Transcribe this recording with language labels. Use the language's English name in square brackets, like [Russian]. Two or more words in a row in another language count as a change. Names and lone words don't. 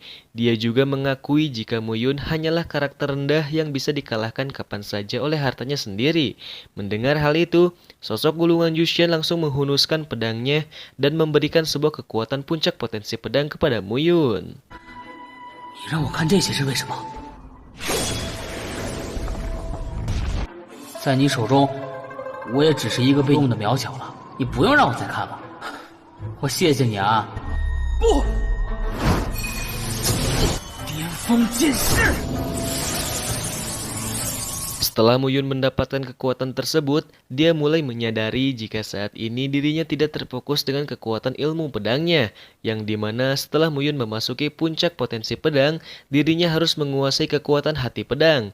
[Indonesian] Dia juga mengakui jika Mu Yun hanyalah karakter rendah yang bisa dikalahkan kapan saja oleh hartanya sendiri. Mendengar hal itu, sosok gulungan Jushan langsung menghunuskan pedangnya dan memberikan sebuah kekuatan puncak potensi pedang kepada Mu Yun. [Chinese] 你让我看这些是为什么？在你手中，我也只是一个被用的渺小了。你不用让我再看了，我谢谢你啊！不，巅峰剑士。 [Indonesian] Setelah Mu Yun mendapatkan kekuatan tersebut, dia mulai menyadari jika saat ini dirinya tidak terfokus dengan kekuatan ilmu pedangnya, yang dimana setelah Mu Yun memasuki puncak potensi pedang, dirinya harus menguasai kekuatan hati pedang.